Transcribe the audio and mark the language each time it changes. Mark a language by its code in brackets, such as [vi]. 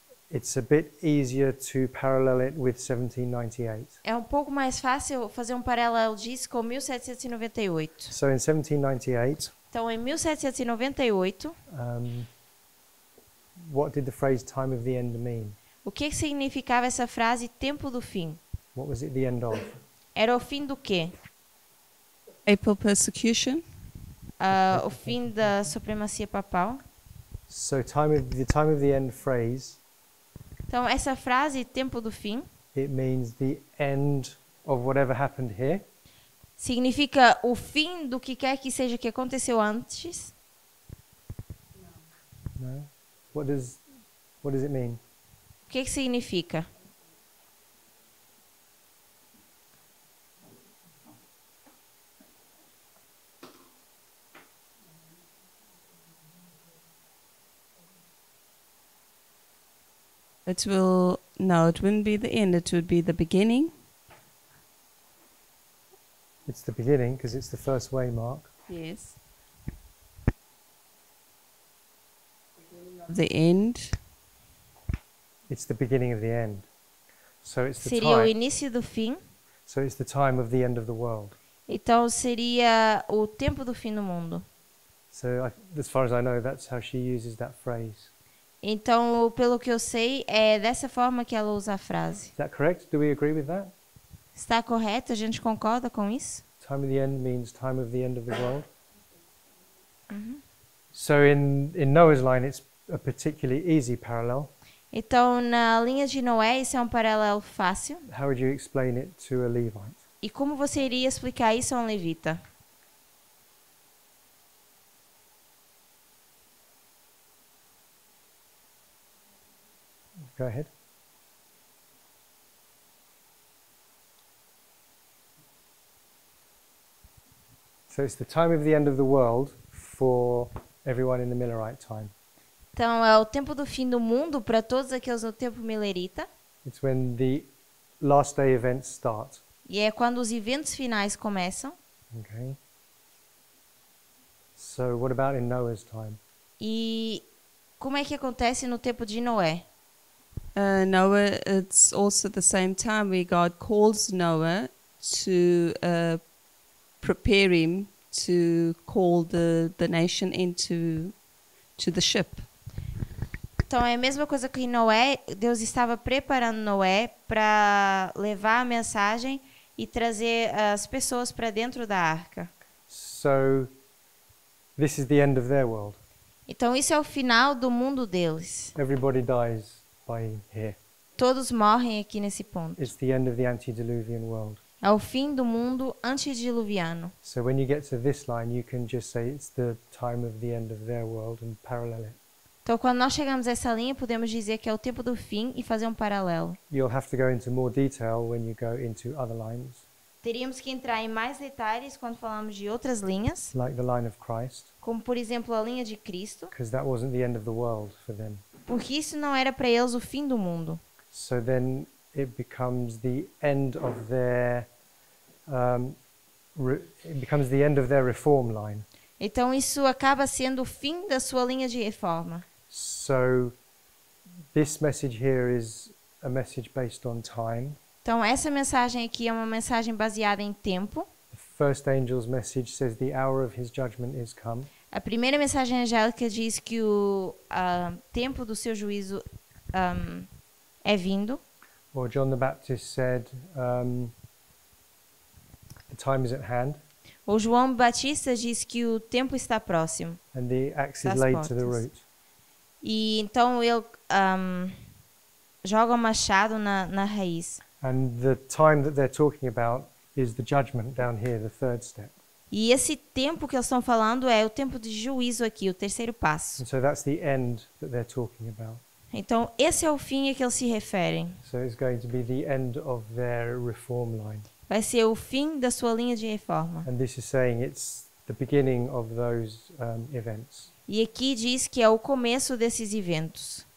[en] it's a bit easier to parallel it with 1798. [pt] é um pouco mais fácil fazer um paralelo disso com 1798. [en] So in 1798, [pt] Então, em 1798, [en] what did the phrase time of the end mean? [pt] o que significava essa frase tempo do fim? [en] What was it the end of? [pt] Era o fim do quê? [en] Papal persecution. [pt] O fim da supremacia papal. [en] So the time of the end phrase, [pt] Então, essa frase tempo do fim [en] it means the end of whatever happened here, [pt] significa o fim do que quer que seja que aconteceu antes. [en] no? What does it mean? [pt] O que significa? [en] It wouldn't be the end, it would be the beginning. It's the beginning because it's the first waymark. Yes. The end. It's the beginning of the end. So it's the [pt] Seria o [en] time. [pt] início do fim. [en] So it's the time of the end of the world. [pt] Então, seria o tempo do fim do mundo. [en] So as far as I know, that's how she uses that phrase. [pt] Então, pelo que eu sei, é dessa forma que ela usa a frase. [en] Is that correct? Do we agree with that? [pt] Está correto? A gente concorda com isso? [en] Time of the end means time of the end of the world. So in Noah's line, it's a particularly easy parallel. [pt] Então, na linha de Noé, isso é um paralelo fácil. [en] How would you explain it to a Levite? [pt] E como você iria explicar isso a um levita? [en] Go ahead. So it's the time of the end of the world for everyone in the Millerite time. [pt] Então, é o tempo do fim do mundo para todos aqueles no tempo milerita. [en] It's when the last day events start. [pt] E é quando os eventos finais começam. [en] Okay. So what about in Noah's time? [pt] E como é que acontece no tempo de Noé? [en] Noah, it's also the same time where God calls Noah to prepare him to call the nation into the ship. [pt] Então é a mesma coisa que em Noé, Deus estava preparando Noé para levar a mensagem e trazer as pessoas para dentro da arca. [en] So this is the end of their world. [pt] Então isso é o final do mundo deles. [en] Everybody dies by here. [pt] Todos morrem aqui nesse ponto. [en] It's the end of the antediluvian world. [pt] É o fim do mundo antediluviano. [en] So when you get to this line, you can just say it's the time of the end of their world and parallel it. [pt] Então, quando nós chegamos a essa linha, podemos dizer que é o tempo do fim e fazer um paralelo. [en] You'll have to go into more detail when you go into other lines, [pt] Teríamos que entrar em mais detalhes quando falamos de outras linhas, [en] like the line of Christ, [pt] como, por exemplo, a linha de Cristo, [en] because that wasn't the end of the world for them. [pt] porque isso não era para eles o fim do mundo. [en] So then it becomes the end of their reform line. [pt] Então, isso acaba sendo o fim da sua linha de reforma. [en] So this message here is a message based on time. [pt] Então, essa mensagem aqui é uma mensagem baseada em tempo. [en] The first angel's message says the hour of his judgment is come. [pt] A primeira mensagem angélica diz que o tempo do seu juízo é vindo. [en] Or John the Baptist said, the time is at hand, [pt] O João Batista diz que o tempo está próximo. [en] and the axe is [pt] Das [en] laid to the [pt] portas. [en] root. [pt] E então ele joga o machado na raiz. [en] And the time that they're talking about is the judgment down here, the third step. [pt] E esse tempo que eles estão falando é o tempo de juízo aqui, o terceiro passo. [en] And so that's the end that they're talking about. [pt] Então, esse é o fim a que eles se referem. [en] So it's going to be the end of their reform line. [pt] Vai ser o fim da sua linha de reforma. [en] And this is saying it's the beginning of those events. [pt] E aqui diz que é o começo desses eventos.